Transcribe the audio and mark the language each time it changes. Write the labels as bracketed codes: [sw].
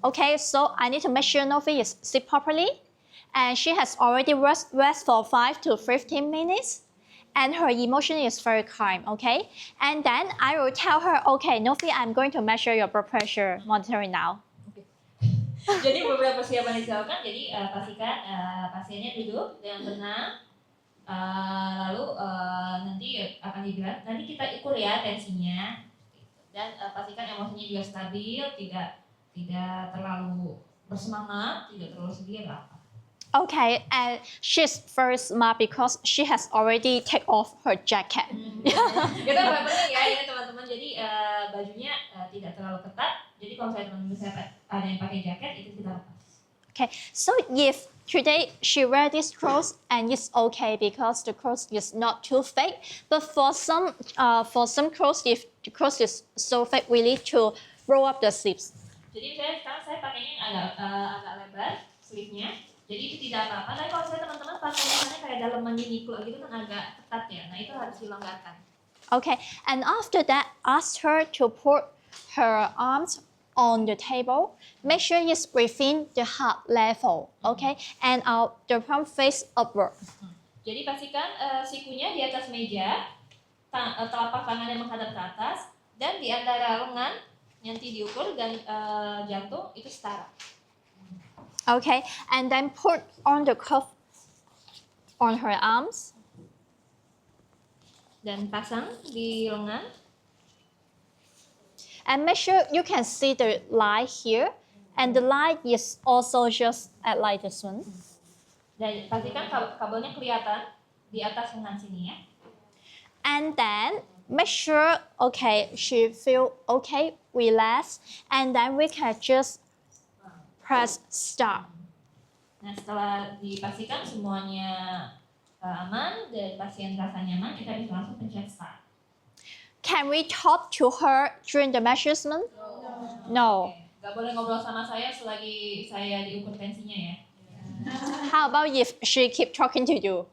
[en] Okay, so I need to make sure Novi is sleep properly, and she has already rest for 5 to 15 minutes, and her emotion is very calm. Okay, and then I will tell her, okay, Novi, I'm going to measure your blood pressure monitoring now. [id] Jadi beberapa persiapan dilakukan. Jadi pastikan pasiennya duduk dengan tenang. Lalu nanti akan dibilang, nanti kita ukur ya tensinya. Dan pastikan emosinya juga stabil, tidak terlalu bersemangat, tidak terlalu sedih atau apa. [en] Okay, and she's very smart because she has already take off her jacket. [id] Kita penting ya ini teman-teman. Jadi bajunya tidak terlalu ketat. Jadi kalau misalnya ada yang pakai jaket itu kita lepas. [en] Okay, so if today she wear this clothes and it's okay because the clothes is not too thick, but for some clothes, if the clothes is so thick, we need to roll up the sleeves. [id] Jadi sekarang saya pakainya yang agak lebar sleeve-nya. Jadi itu tidak apa-apa. Tapi kalau saya teman-teman pakai misalnya kayak daleman Uniqlo gitu kan agak ketat ya. Nah itu harus dilonggarkan. [en] Okay, and after that, ask her to put her arms on the table. Make sure it's within the heart level, okay? And the palm face upward. [id] Jadi pastikan sikunya di atas meja, telapak tangannya menghadap ke atas, dan di antara lengan nanti diukur dan jantung itu setara. [en] Okay, and then put on the cuff on her arms. [id] Dan pasang di lengan. [en] And make sure you can see the line here. And the line is also just like this one. [id] Dan pastikan kabelnya kelihatan di atas lengan sini ya. [en] And then make sure, okay, she feel okay, relax. And then we can just press start. [id] Nah setelah dipastikan semuanya aman dan pasien rasa nyaman, kita bisa langsung pencet start. [en] Can we talk to her during the measurement? No. [id] Gak boleh ngobrol sama saya selagi saya diukur tensinya ya. [en] How about if she keep talking to you?